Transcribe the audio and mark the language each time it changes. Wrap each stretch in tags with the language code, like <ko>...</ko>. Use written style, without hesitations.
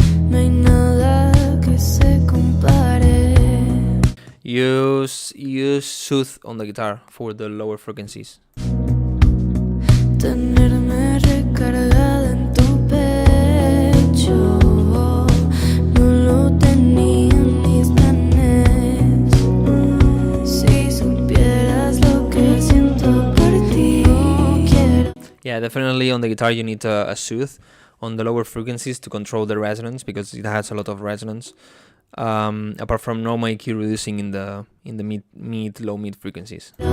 <es>No hay nada que se compare.</es> <en>Use soothe on the guitar for the lower frequencies.</en> <es>Tenerme recargada en tu pecho. No lo tenía en mis planes. Si supieras lo que siento por ti. Quiero.</es> <en>Yeah, definitely on the guitar you need a soothe on the lower frequencies to control the resonance, because it has a lot of resonance. Apart from normal EQ reducing in the low mid frequencies.</en>